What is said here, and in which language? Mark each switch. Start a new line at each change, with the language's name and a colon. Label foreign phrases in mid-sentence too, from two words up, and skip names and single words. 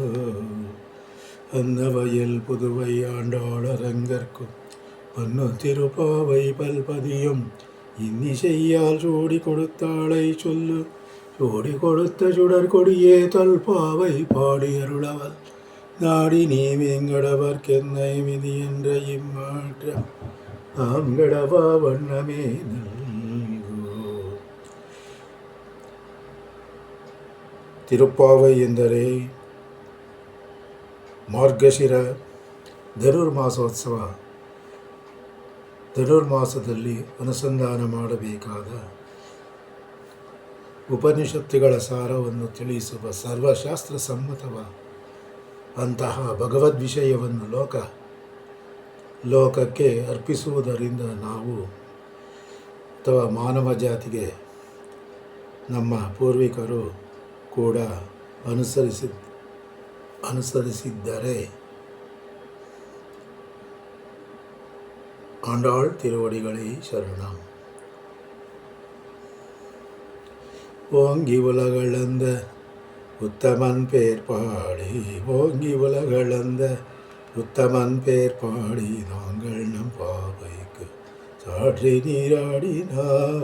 Tamil: அன்னவயல் புதுவை ஆண்டாளரங்கற்கும் பன்னத்திருப்பாவை பல்பதியும் இன்னிசையால் சூடி கொடுத்தாளை சொல்லு. சூடி கொடுத்த சுடர் கொடியே தொல்பாவை பாடி அருளவல் நாடி நீ வேங்கடவர்க்கென்னை விதி என்ற இம்மாற்றம் நாம் கடவா வண்ணமே நல்கோ.
Kannada: ತಿರುಪ್ಪಾವೈ ಎಂದರೆ ಮಾರ್ಗಶಿರ ಧನುರ್ಮಾಸದಲ್ಲಿ ಅನುಸಂಧಾನ ಮಾಡಬೇಕಾದ ಉಪನಿಷತ್ತುಗಳ ಸಾರವನ್ನು ತಿಳಿಸುವ ಸರ್ವಶಾಸ್ತ್ರ ಅಂತಹ ಭಗವದ್ ವಿಷಯವನ್ನು ಲೋಕಕ್ಕೆ ಅರ್ಪಿಸುವುದರಿಂದ ನಾವು ಅಥವಾ ಮಾನವ ಜಾತಿಗೆ ನಮ್ಮ ಪೂರ್ವಿಕರು ಕೂಡ ಅನುಸರಿಸಿದ್ದರೆ
Tamil: ஆண்டாள் திருவடிகளை சரணம். ஓங்கி உலகளந்த உத்தமன் பேர் பாடி. ஓங்கி உலகளந்த உத்தமன் பேர் பாடி நாங்கள் நம் பாவைக்கு சாற்றி நீராடினால்.